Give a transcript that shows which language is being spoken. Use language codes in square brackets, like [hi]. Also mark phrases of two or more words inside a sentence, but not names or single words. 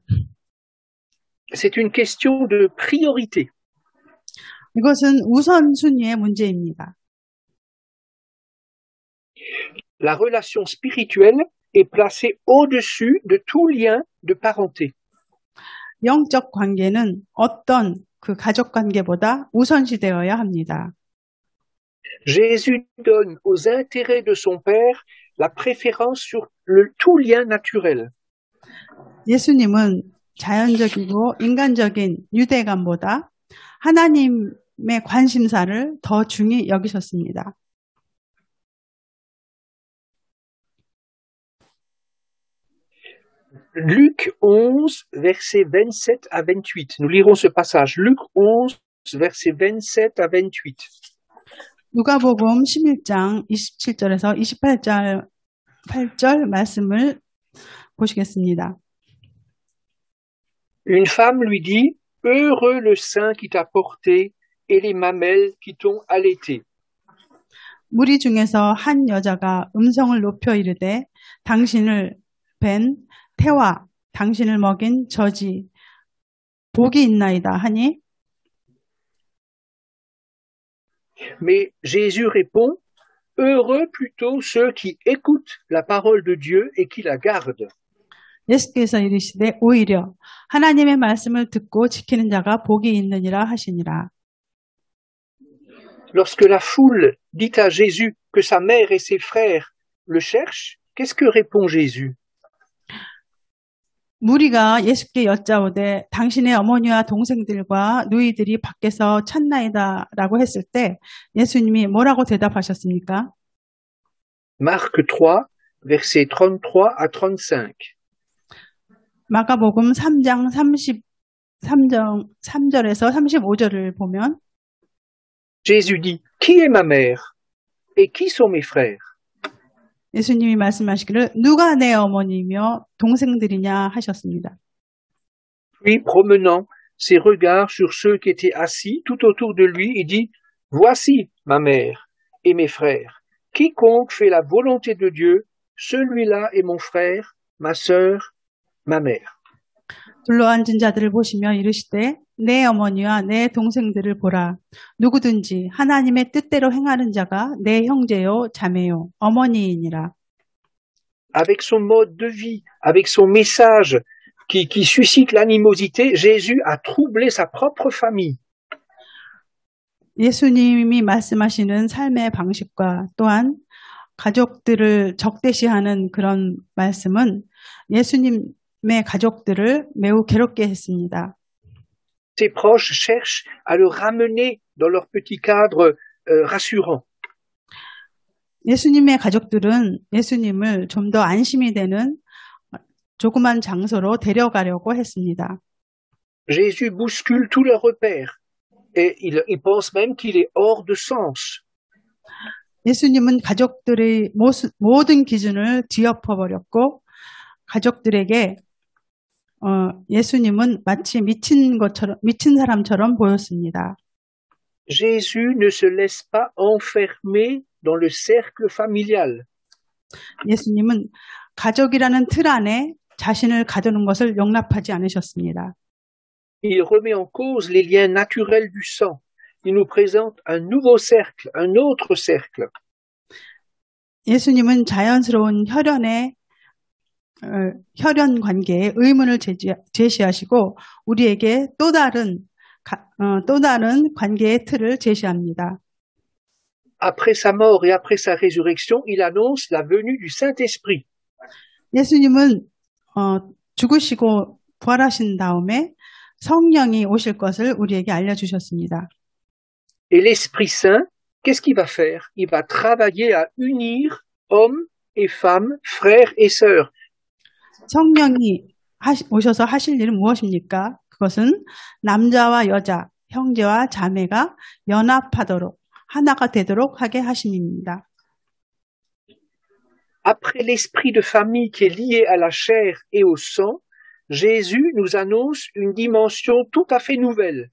[fr] C'est une question de priorité. [ko] 이것은 우선순위의 문제입니다. [fr] La relation spirituelle est placée au-dessus de tout lien de parenté. [ko] 영적 관계는 어떤 그 가족 관계보다 우선시되어야 합니다. [fr] Jésus donne aux intérêts de son Père la préférence sur tout lien naturel. [ko] 예수님은 자연적이고 인간적인 유대감보다 하나님의 관심사를 더 중히 여기셨습니다. [fr] Luc 11, versets 27 à 28. Nous lirons ce passage. Luc 11, versets 27 à 28. [ko] 누가복음 11장 27절에서 28절 말씀을 보시겠습니다. [fr] Une femme lui dit, heureux le sein qui t'a porté et les mamelles qui t'ont allaité. [ko] 무리 중에서 한 여자가 음성을 높여 이르되 당신을 뵌 태와 당신을 먹인 저지 복이 있나이다 하니 [fr] Mais Jésus répond, heureux plutôt ceux qui écoutent la parole de Dieu et qui la gardent. [ko] 예수께서 이르시되 오히려 하나님의 말씀을 듣고 지키는 자가 복이 있느니라 하시니라. [fr] Lorsque la foule dit à Jésus que sa mère et ses frères le cherchent, qu'est-ce que répond Jésus? [ko] 무리가 예수께 여짜오되 당신의 어머니와 동생들과 누이들이 밖에서 찾나이다라고 했을 때 예수님이 뭐라고 대답하셨습니까? [fr] Marc 3, versets 33 à 35. [ko] 마가복음 3장 33절에서 35절을 보면 [fr] Jésus dit, qui est ma mère et qui sont mes frères? [ko] 예수님이 말씀하시기를 누가 내 어머니며 동생들이냐 하셨습니다. [fr] Puis, promenant ses regards sur ceux qui étaient assis tout autour de lui, il dit, voici ma mère et mes frères. Quiconque fait la volonté de Dieu, celui-là est mon frère, ma sœur, ma mère. [ko] 둘러앉은 자들을 보시며 이르시되 내 어머니와 내 동생들을 보라. 누구든지 하나님의 뜻대로 행하는 자가 내 형제요 자매요 어머니이니라. [fr] Avec son mode de vie, avec son message qui suscite l'animosité, Jésus a troublé sa propre famille. [ko] 예수님이 말씀하시는 삶의 방식과 또한 가족들을 적대시하는 그런 말씀은 예수님의 가족들을 매우 괴롭게 했습니다. [fr] Ses proches cherchent à le ramener dans leur petit cadre rassurant. [ko] 예수님의 가족들은 예수님을 좀 더 안심이 되는 조그만 장소로 데려가려고 했습니다. [fr] Jésus bouscule tous leurs repères et il pense même qu'il est hors de sens. [ko] 예수님은 가족들의 모든 기준을 뒤엎어버렸고 가족들에게 예수님은 마치 미친 사람처럼 보였습니다. [fr] Jésus ne se laisse pas enfermer dans le cercle familial. [ko] 예수님은 가족이라는 틀 안에 자신을 가두는 것을 용납하지 않으셨습니다. [fr] Il remet en cause les liens naturels du sang. Il nous présente un nouveau cercle, un autre cercle. [ko] 예수님은 자연스러운 혈연 관계에 의문을 제시하시고 우리에게 또 다른 관계의 틀을 제시합니다. [fr] Après sa mort et après sa résurrection, il annonce la venue du Saint-Esprit. [ko] 예수님은 죽으시고 부활하신 다음에 성령이 오실 것을 우리에게 알려주셨습니다. [fr] Et l'Esprit Saint, qu'est-ce qu'il va faire? Il va travailler à unir hommes et femmes, frères et sœurs. [ko] 성령이 오셔서 하실 일은 무엇입니까? 그것은 남자와 여자, 형제와 자매가 연합하도록, 하나가 되도록 하게 하심입니다. [fr] Après l'esprit de famille qui est lié à la chair et au sang, Jésus nous annonce une dimension tout à fait nouvelle.